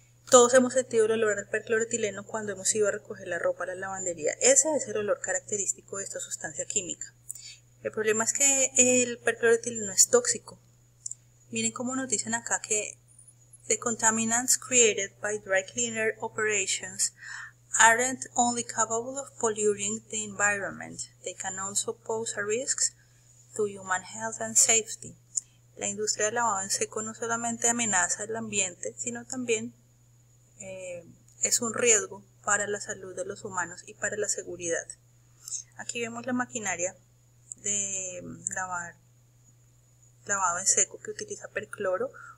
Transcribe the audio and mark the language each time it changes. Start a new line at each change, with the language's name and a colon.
Spanish: Todos hemos sentido el olor al percloretileno cuando hemos ido a recoger la ropa a la lavandería. Ese es el olor característico de esta sustancia química. El problema es que el percloretileno es tóxico. Miren cómo nos dicen acá que
English: the contaminants created by dry cleaner operations aren't only capable of polluting the environment, they can also pose a risk to human health and safety.
Spanish: La industria del lavado en seco no solamente amenaza el ambiente, sino también es un riesgo para la salud de los humanos y para la seguridad. Aquí vemos la maquinaria de lavado en seco que utiliza percloro.